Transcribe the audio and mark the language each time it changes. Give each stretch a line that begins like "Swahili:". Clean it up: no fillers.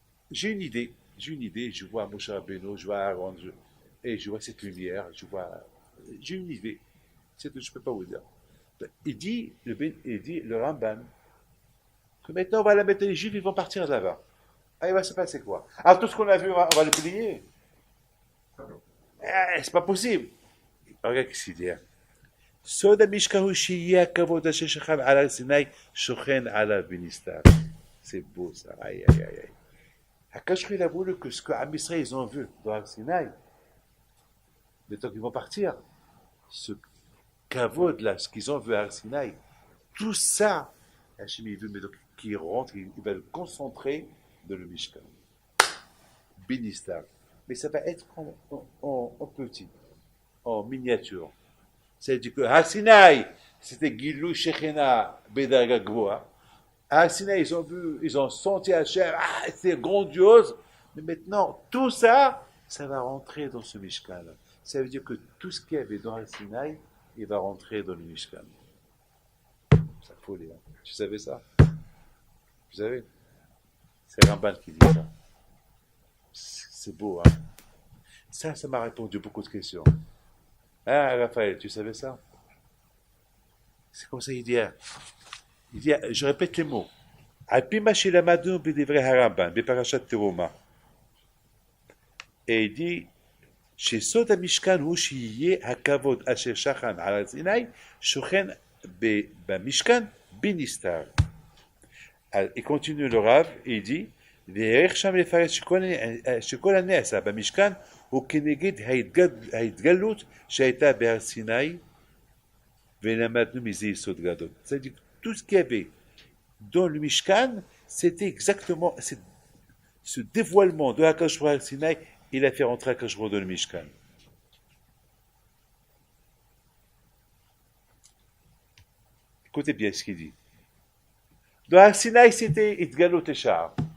French: J'ai une idée, je vois Moshe Rabbeinu, je vois Aaron, et je vois cette lumière, j'ai une idée, c'est tout, je ne peux pas vous dire. Il dit, le Ramban, que maintenant on va la mettre les Juifs, ils vont partir là-bas. Ah, il va se passer quoi? Alors tout ce qu'on a vu, on va le plier. C'est pas possible. Regarde ce qu'il dit.
Hebrew: סוד המשכן הוא שיהיה הכבוד אשר שכב על הר סיני שוכן עליו בנסתר.
French: C'est beau ça. Aïe, aïe, aïe. Hakadosh il a voulu que ce que Am Israël ils ont vu dans Har Sinaï, le temps qu'ils vont partir, ce kavod là, ce qu'ils ont vu à Har Sinaï, tout ça, Hachem il veut mais donc qu'ils rentrent, il va le concentrer dans le Mishkan. Binistar. Mais ça va être en petit, en miniature. C'est-à-dire que Har Sinaï, c'était
Hebrew: Gilou Shechena Bedarga Gvoa.
French: À Har Sinaï, ils ont vu, ils ont senti Hachem, c'est grandiose. Mais maintenant, tout ça, ça va rentrer dans ce Mishkan. Ça veut dire que tout ce qu'il y avait dans Har Sinaï, il va rentrer dans le Mishkan. C'est folie, hein. Tu savais ça? Vous savez? C'est Ramban qui dit ça. C'est beau, hein? Ça m'a répondu beaucoup de questions. Ah, Raphaël, tu savais ça? C'est comme ça, il dit, je répète les mots.
Hebrew: על פי מה שלמדנו בדברי הרמב"ן, בפרשת תרומה.
French: Et il dit,
Hebrew: שסוד המשכן הוא שיהיה הכבוד אשר שכן על הר סיני, שוכן במשכן בנסתר.
French: Il continue le Rav, et il dit,
Hebrew: וערך שם לפרש שכל הנעשה במשכן הוא כנגד ההתגלות שהייתה בהר סיני, ולמדנו מזה יסוד גדול.
French: C'est-à-dire tout ce qu'il y avait dans le Mishkan, c'était exactement ce dévoilement de Hakadosh Baruch Hu Sinaï, il a fait rentrer Hakadosh Baruch Hu dans le Mishkan. Écoutez bien ce qu'il dit. Dans Har Sinaï, c'était Itgalut Eshar.